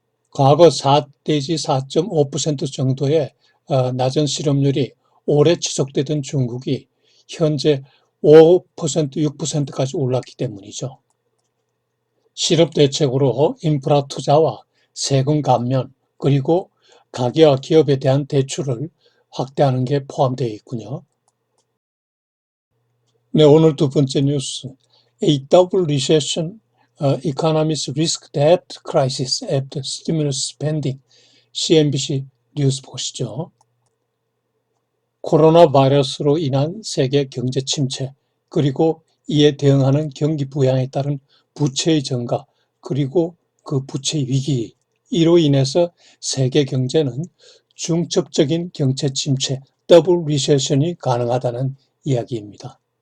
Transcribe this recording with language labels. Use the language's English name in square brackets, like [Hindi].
[Korean] 과거 4 내지 4.5% 정도의 낮은 실업률이 오래 지속되던 중국이 현재 5%, 6%까지 올랐기 때문이죠. 실업 대책으로 인프라 투자와 세금 감면 그리고 가계와 기업에 대한 대출을 확대하는 게 포함되어 있군요. 네, 오늘 두 번째 뉴스. [English] A double recession, economists risk debt crisis after stimulus spending. CNBC [Korean] 뉴스 보시죠. 코로나 바이러스로 인한 세계 경제 침체, 그리고 이에 대응하는 경기 부양에 따른 부채의 증가, 그리고 그 부채 위기, 이로 인해서 세계 경제는 중첩적인 경제 침체, 더블 리세션이 가능하다는 이야기입니다.